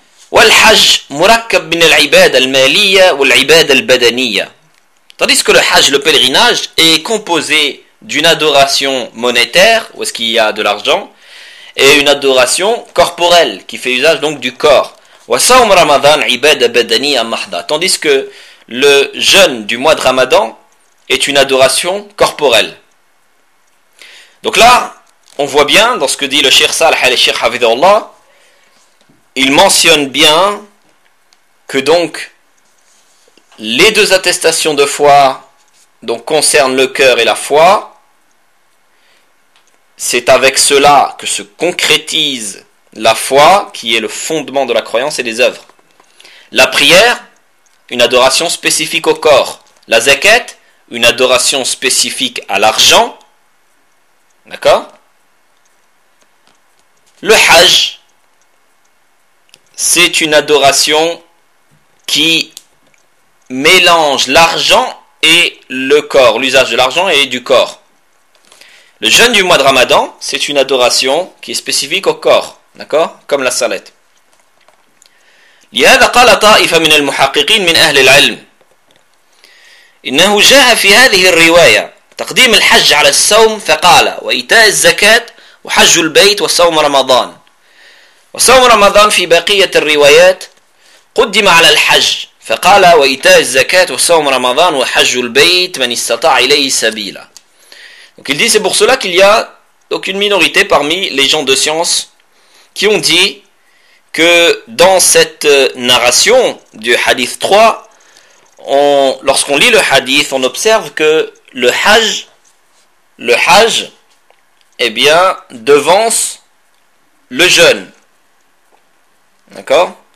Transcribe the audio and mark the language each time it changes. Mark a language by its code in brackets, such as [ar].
[ar] والحج مركب من العبادة المالية والعبادة البدنية. [fr] Tandis que le hajj, le pèlerinage, est composé d'une adoration monétaire, où est-ce qu'il y a de l'argent, et une adoration corporelle, qui fait usage donc du corps. [ar] وصوم رمضان عبادة بدنية محضة. [fr] Tandis que le jeûne du mois de Ramadan est une adoration corporelle. Donc là, on voit bien, dans ce que dit le Cheikh Salah et le Cheikh Hafidhullah, il mentionne bien que donc, les deux attestations de foi donc, concernent le cœur et la foi, c'est avec cela que se concrétise la foi, qui est le fondement de la croyance et des œuvres. La prière, une adoration spécifique au corps. La zakat, une adoration spécifique à l'argent, d'accord? Le hajj, c'est une adoration qui mélange l'argent et le corps, l'usage de l'argent et du corps. Le jeûne du mois de Ramadan, c'est une adoration qui est spécifique au corps, d'accord? Comme la salette. [ar] لهذا قال طائفة من المحققين من أهل العلم إنه جاء في هذه الرواية تقديم الحج على الصوم فقال وإيتاء الزكاة وحج البيت وصوم رمضان وصوم رمضان في بقية الروايات قدم على الحج فقال وإيتاء الزكاة وصوم رمضان وحج البيت من استطاع إليه سبيلا. [fr] Donc il dit, c'est pour cela qu'il y a donc une minorité parmi les gens de science qui ont dit que dans cette narration du hadith 3, lorsqu'on lit le hadith, on observe que le hajj, eh bien, devance le jeûne. D'accord?